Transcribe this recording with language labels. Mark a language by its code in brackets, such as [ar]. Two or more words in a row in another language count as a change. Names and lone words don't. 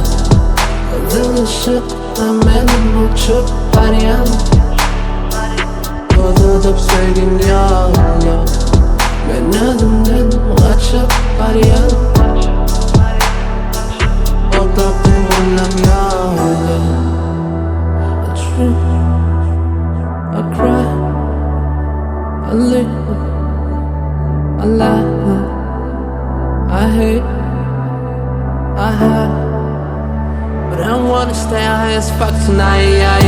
[tk] Gyzyl Yşykdan men uçup barýan, godadyp söýgin ýollar. Men özümden gaçyp barýan, otlap tuýgunym ýollar. [en] I cry, I live, I lie, I hate, I hide, but I wanna stay high as fuck tonight.